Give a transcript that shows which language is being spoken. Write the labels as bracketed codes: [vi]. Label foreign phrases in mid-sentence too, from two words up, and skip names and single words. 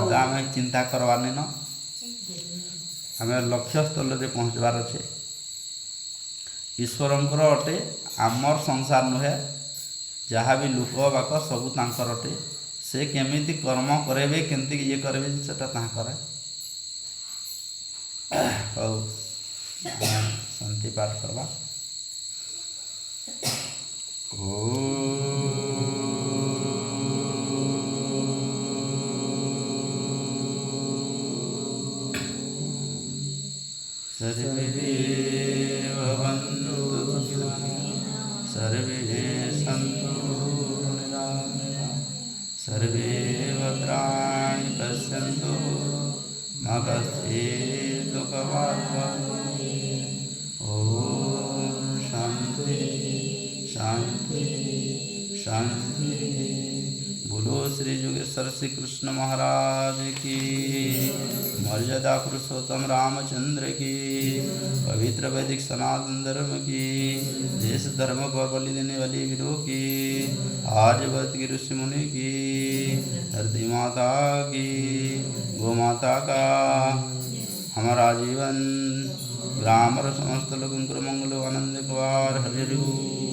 [or] ଆମେ ଚିନ୍ତା କରବାର୍ ନାଇଁନ ଆମେ ଲକ୍ଷ୍ୟସ୍ଥଳରେ ପହଞ୍ଚିବାର ଅଛେ ଈଶ୍ୱରଙ୍କର ଅଟେ ଆମର ସଂସାର ନୁହେଁ ଯାହା ବି ଲୋକ ବାକ ସବୁ ତାଙ୍କର ଅଟେ ସେ କେମିତି କର୍ମ କରେଇବେ କେମିତି ଇଏ କରିବେ ସେଟା ତାଙ୍କର ହଉ ଶାନ୍ତି ପାଠ କରିବା [sa] ଓ सर्वे भवन्तु सुखिनः सर्वे सन्तु निरामयाः सर्वे भद्राणि पश्यन्तु मा कश्चित् दुःखभाग् भवेत्। ॐ शान्ति शान्ति शान्ति। [hi] बोलो श्री योगेश्वर श्री कृष्ण महाराज की, मर्यादा पुरुषोत्तम रामचंद्र की, पवित्र वैदिक सनातन धर्म की, देश धर्म को बलि देने वाली वीरों की, आर्यवर्त की ऋषि मुनि की, धरती माता की, गौ माता का हमारा जीवन ग्राम और समस्त लोगों को मंगल आनंद कुमार हरि।